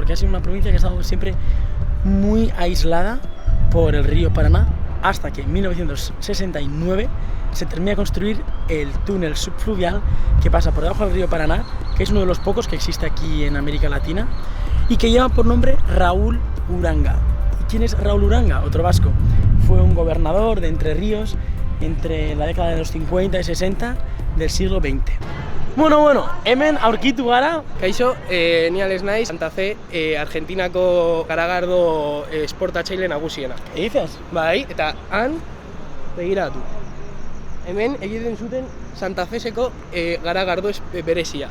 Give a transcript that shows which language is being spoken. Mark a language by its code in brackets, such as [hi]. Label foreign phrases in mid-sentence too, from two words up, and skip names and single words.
[es] Porque ha sido una provincia que ha estado siempre muy aislada por el río Paraná, hasta que en 1969 se termina de construir el túnel subfluvial que pasa por debajo del río Paraná, que es uno de los pocos que existe aquí en América Latina y que lleva por nombre Raúl Uranga. ¿Y quién es Raúl Uranga? Otro vasco. Fue un gobernador de Entre Ríos entre la década de los 50 y 60 del siglo XX. [eu] Bueno, hemen aurkitu gara. Kaixo, ni ales naiz, Santa Fe, Argentinako garagardo esportatzaile nagusiena. [es] Dices? [eu] Bai, eta han, begiratu. Hemen egiten zuten Santa Feseko garagardo berezia.